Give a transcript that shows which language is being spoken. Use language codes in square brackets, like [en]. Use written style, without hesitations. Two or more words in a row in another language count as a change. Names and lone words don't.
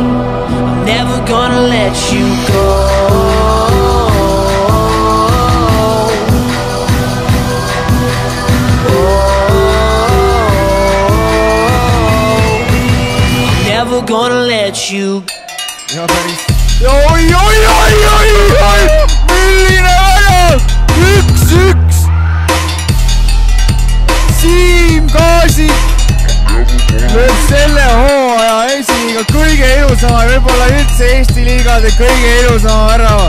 [en] I'm never gonna let you go. Never gonna let you. [et] ja päris. Oi, milline värav, 1-1. Siim Kaasik lööb selle hooaja esiliiga kõige ilusama, võib-olla üldse Eesti liigade kõige ilusama värava.